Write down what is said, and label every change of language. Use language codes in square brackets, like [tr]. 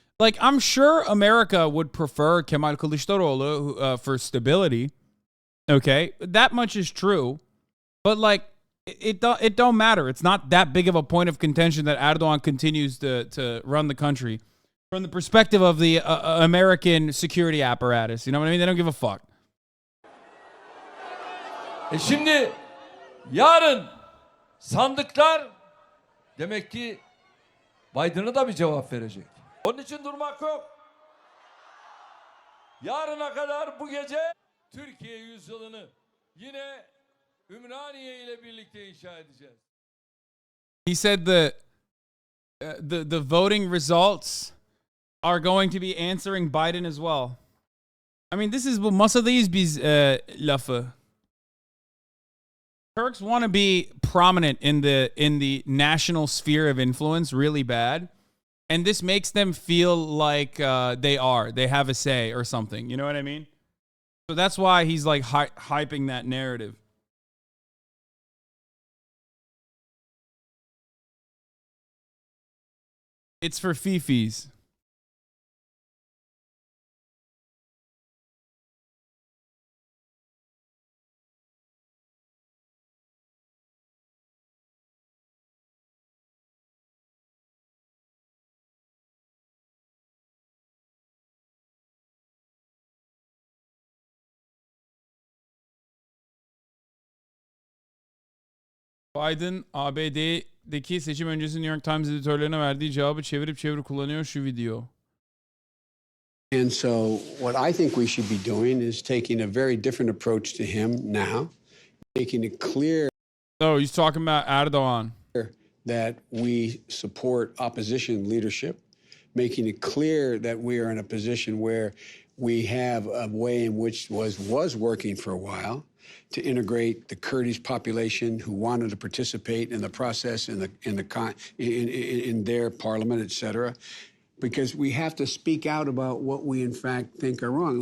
[en] Like, I'm sure America would prefer Kemal Kılıçdaroğlu for stability. Okay? That much is true. But like, it don't matter. It's not that big of a point of contention that Erdogan continues to run the country from the perspective of the American security apparatus. You know what I mean? They don't give a fuck. [tr] Şimdi yarın sandıklar demek ki Biden'a da bir cevap verecek. Onun için durmak yok. Yarına kadar bu gece Türkiye yüzyılını yine Ümraniye ile birlikte inşa edeceğiz. [en] He said the voting results are going to be answering Biden as well. I mean, this is bu masadayız biz lafı. Turks want to be prominent in the national sphere of influence really bad, and this makes them feel like they have a say or something. You know what I mean? So that's why he's like hyping that narrative. It's for fifis. [tr] Biden ABD'deki seçim öncesi New York Times editörlerine verdiği cevabı çevirip kullanıyor şu video. [en] And so what I think we should be doing is taking a very different approach to him now, making it clear Oh, he's talking about Erdogan. that we support opposition leadership, making it clear that we are in a position where we have a way in which was working for a while to integrate the Kurdish population who wanted to participate in the process in their parliament, et cetera, because we have to speak out about what we in fact think are wrong.